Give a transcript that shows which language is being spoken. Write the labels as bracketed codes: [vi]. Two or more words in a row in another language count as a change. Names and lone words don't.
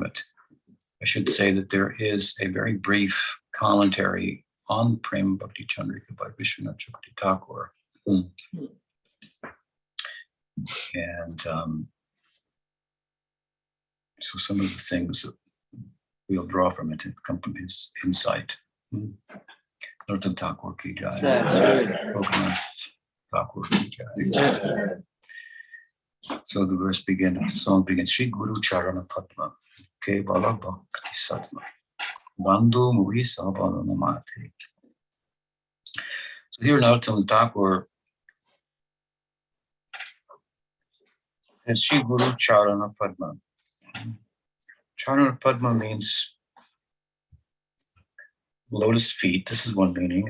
[en] I should say that there is a very brief commentary on Prem Bhakti Chandrika by Vishwanath Chakravarti Thakur. And so some of the things that we'll draw from it come from his insight. [hi] नरोत्तम ठाकुर की जय. रघुनाथ ठाकुर की जय. [en] So the verse begins, the song begins, [bn] শ্রী গুরু চরণ পদ্ম, কেবল ভক্তি সত্ম, বন্ধু মুহি সবল নমতে. [en] So here Narottam Thakur says [bn] শ্রী গুরু চরণ পদ্ম. চরণ পদ্ম [en] means lotus feet. This is one meaning.